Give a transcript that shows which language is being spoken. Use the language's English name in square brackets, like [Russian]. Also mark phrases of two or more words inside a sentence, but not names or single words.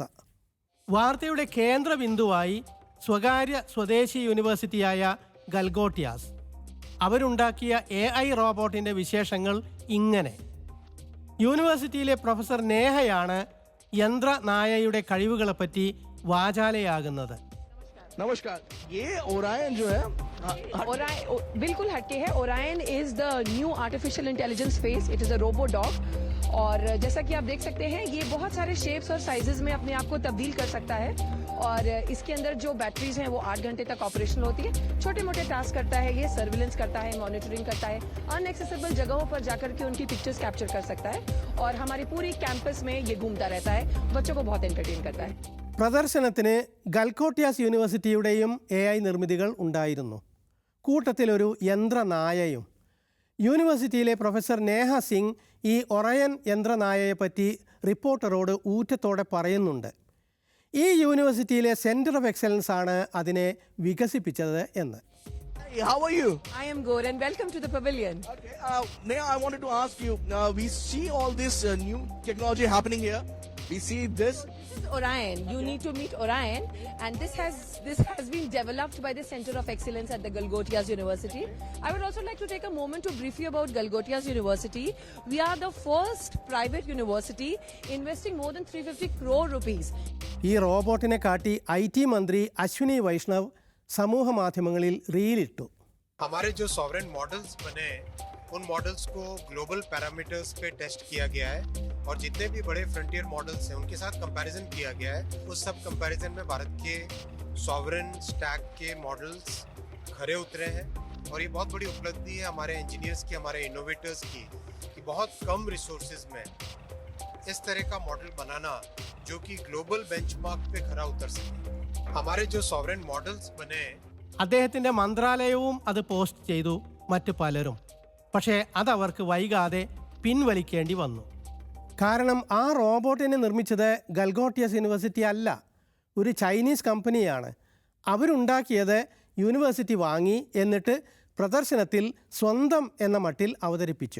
[Malayalam] വാർത്തയുടെ കേന്ദ്ര ബിന്ദുവായി സ്വകാര്യ സ്വദേശി യൂണിവേഴ്സിറ്റിയായ ഗൽഗോട്ടിയാസ്. അവരുണ്ടാക്കിയ AI റോബോട്ടിൻ്റെ വിശേഷങ്ങൾ ഇങ്ങനെ. യൂണിവേഴ്സിറ്റിയിലെ പ്രൊഫസർ നേഹയാണ് യന്ത്രനായയുടെ കഴിവുകളെപ്പറ്റി വാചാലയാകുന്നത്. [Hindi] नमस्कार, ये ओरायन जो है बिल्कुल हटके है. [English] Orion is the new artificial intelligence face. it is a robo dog [Hindi] और जैसा कि आप देख सकते हैं ये बहुत सारे शेप्स और साइजेस में अपने आप को तब्दील कर सकता है और इसके अंदर जो बैटरीज हैं वो 8 घंटे तक ऑपरेशनल होती है. छोटे मोटे टास्क करता है, ये सर्विलेंस करता है, मॉनिटरिंग करता है, अनएक्सेसिबल जगहों पर जाकर के उनकी [English] pictures capture [Hindi] कर सकता है और हमारी पूरी कैंपस में ये घूमता रहता है. बच्चों को बहुत एंटरटेन करता है. [Malayalam] പ്രദർശനത്തിന് ഗൽഗോട്ടിയാസ് യൂണിവേഴ്സിറ്റിയുടെയും AI നിർമ്മിതികൾ ഉണ്ടായിരുന്നു. കൂട്ടത്തിലൊരു യന്ത്രനായയും. യൂണിവേഴ്സിറ്റിയിലെ പ്രൊഫസർ നേഹ സിംഗ് ഈ ഒറയൻ യന്ത്രനായയെപ്പറ്റി റിപ്പോർട്ടറോട് ഊറ്റത്തോടെ പറയുന്നുണ്ട്. ഈ യൂണിവേഴ്സിറ്റിയിലെ [English] Centre of Excellence [Malayalam] ആണ് അതിനെ വികസിപ്പിച്ചത് എന്ന്. [English] Hey, how are you? I am good and welcome to the pavilion. Okay, Neha, I wanted to ask you, we see all this new technology happening here. We see this. This is Orion. You need to meet Orion, and this has been developed by the Center of Excellence at the Galgotias University. I would also like to take a moment to brief you about Galgotias University. We are the first private university investing more than 350 crore rupees. [Malayalam] ഈ റോബോട്ടിനെ കാട്ടി IT മന്ത്രി അശ്വിനി വൈഷ്ണവ് സമൂഹ മാധ്യമങ്ങളിൽ റീലിട്ടു. [Hindi] हमारे जो [English] sovereign models [Hindi] बने उन मॉडल्स को [English] global parameters [Hindi] पे टेस्ट किया गया है और जितने भी बड़े [English] frontier models [Hindi] हैं उनके साथ कंपैरिजन किया गया है. उस सब कंपैरिजन में भारत के [English] sovereign stack [Hindi] के मॉडल्स खरे उतरे हैं और ये बहुत बड़ी उपलब्धि है हमारे इंजीनियर्स की, हमारे इनोवेटर्स की, कि बहुत कम रिसोर्सेज में इस तरह का मॉडल बनाना जो कि [English] global benchmark [Hindi] पे खरा उतर सके. हमारे जो [English] sovereign models [Hindi] बने [Malayalam] അദ്ദേഹത്തിൻ്റെ മന്ത്രാലയവും അത് പോസ്റ്റ് ചെയ്തു, മറ്റു പലരും. പക്ഷേ അതവർക്ക് വൈകാതെ പിൻവലിക്കേണ്ടി വന്നു. കാരണം ആ റോബോട്ടിനെ നിർമ്മിച്ചത് ഗൽഗോട്ടിയസ് യൂണിവേഴ്സിറ്റി അല്ല, ഒരു ചൈനീസ് കമ്പനിയാണ്. അവരുണ്ടാക്കിയത് യൂണിവേഴ്സിറ്റി വാങ്ങി, എന്നിട്ട് പ്രദർശനത്തിൽ സ്വന്തം എന്ന മട്ടിൽ അവതരിപ്പിച്ചു.